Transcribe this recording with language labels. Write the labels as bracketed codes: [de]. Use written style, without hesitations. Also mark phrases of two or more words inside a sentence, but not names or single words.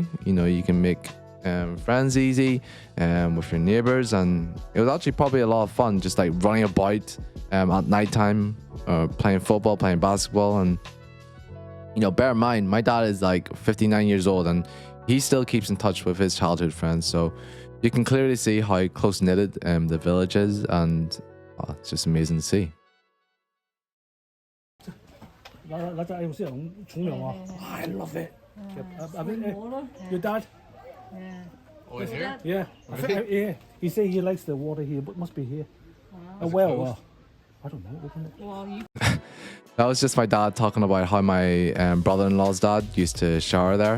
[en] You can make friends easy with your neighbors, and it was actually probably a lot of fun just like running about at nighttime, playing football, playing basketball. And bear in mind, my dad is like 59 years old, and he still keeps in touch with his childhood friends, so you can clearly see how close-knitted the village is, and it's just amazing to see. [yue] 嗱隻用先用沖涼啊 [en] I love it. Your dad? Oh, is here? Yeah. Yeah. He said he likes the water here, but must be here. Well, I don't know, isn't it? Well, That was just my dad talking about how my brother-in-law's dad used to shower there.